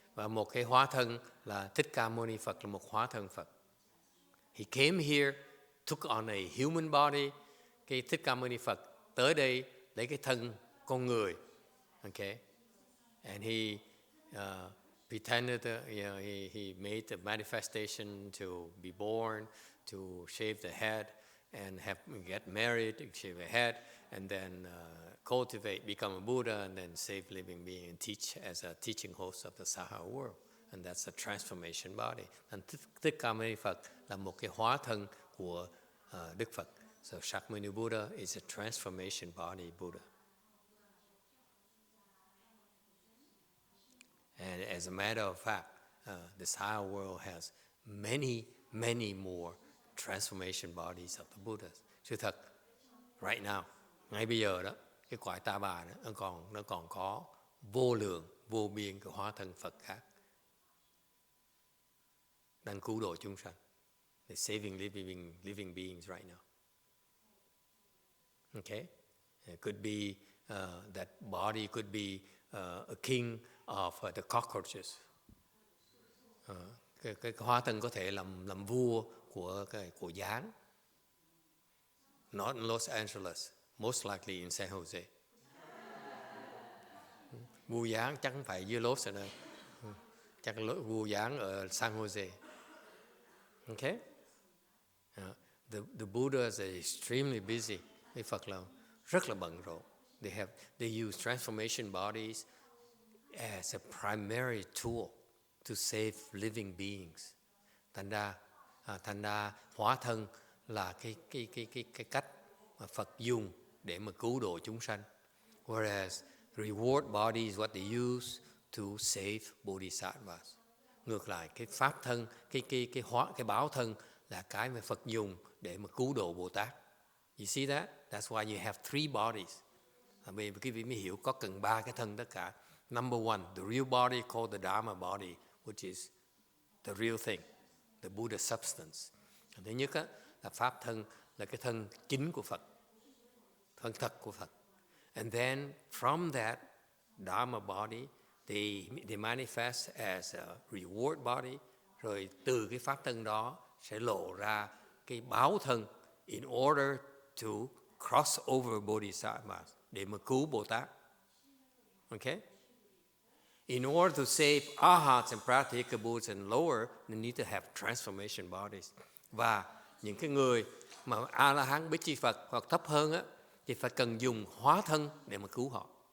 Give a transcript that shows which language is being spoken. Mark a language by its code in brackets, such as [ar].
[vi] Và một cái hóa thân là Thích Ca Mâu Ni Phật là một hóa thân Phật. [en] He came here, took on a human body. [vi] Cái Thích Ca Mâu Ni Phật tới đây lấy cái thân con người. [en] Okay? And he pretended, he made a manifestation to be born, to shave the head, and get married, shave the head, and then cultivate, become a Buddha, and then save living being and teach as a teaching host of the Saha world. And that's a transformation body. [vi] And Thích Ca Mâu Ni Phật là một cái hóa thân của Đức Phật. [en] So Shakyamuni Buddha is a transformation body Buddha. And as a matter of fact, this higher world has many, many more transformation bodies of the Buddhas. [vi] Sự thật, [en] right now, [vi] ngay bây giờ đó, cái cõi Ta Bà đó, nó còn có vô lượng, vô biên cái hóa thân Phật khác đang cứu độ chúng sanh. [en] They're saving living beings right now. Okay? It could be that body could be a king of the cockroaches. [vi] Cái hóa thân có thể làm vua của gián. [en] Not in Los Angeles, most likely in San Jose. [vi] Vua gián chắc không phải dưới Los Angeles, chắc vua gián ở San Jose. [en] Okay? The Buddhas are extremely busy. [vi] Cái Phật là rất là bận rộn. [en] They use transformation bodies as a primary tool to save living beings. [vi] Thành ra hóa thân là cái cách mà Phật dùng để mà cứu độ chúng sanh. [en] Whereas reward body is what they use to save bodhisattvas. [vi] Ngược lại, cái pháp thân, cái báo thân là cái mà Phật dùng để mà cứu độ Bồ Tát. [en] You see that? That's why you have three bodies. [vi] Bây giờ quý vị mới hiểu có cần ba cái thân tất cả. [en] Number one, the real body called the Dharma body, which is the real thing, the Buddha substance. [vi] Thứ nhất là pháp thân, là cái thân chính của Phật, thân thật của Phật. [en] And then from that Dharma body, they manifest as a reward body. [vi] Rồi từ cái pháp thân đó sẽ lộ ra cái báo thân [en] in order to cross over bodhisattvas, [vi] để mà cứu Bồ Tát. [en] Okay? In order to save arhats and pratyekabuddhas and lower, they need to have transformation bodies. [vi] Và những cái người mà A-la-hán Bích Chi Phật hoặc thấp hơn thì phải cần dùng hóa thân để mà cứu họ.